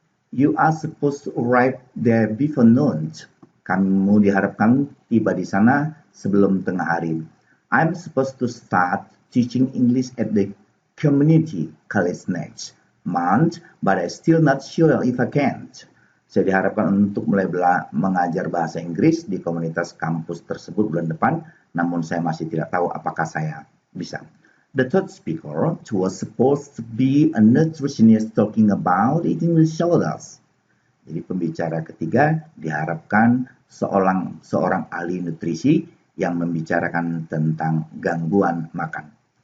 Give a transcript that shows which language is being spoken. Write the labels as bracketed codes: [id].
[en] You are supposed to arrive there before noon. [id] Kamu diharapkan tiba di sana sebelum tengah hari. [en] I'm supposed to start teaching English at the community college next month, but I'm still not sure if I can. [id] Saya diharapkan untuk mulai mengajar bahasa Inggris di komunitas kampus tersebut bulan depan, namun saya masih tidak tahu apakah saya bisa. [en] The third speaker was supposed to be a nutritionist talking about eating disorders. [id] Jadi pembicara ketiga diharapkan seorang ahli nutrisi yang membicarakan tentang gangguan makan.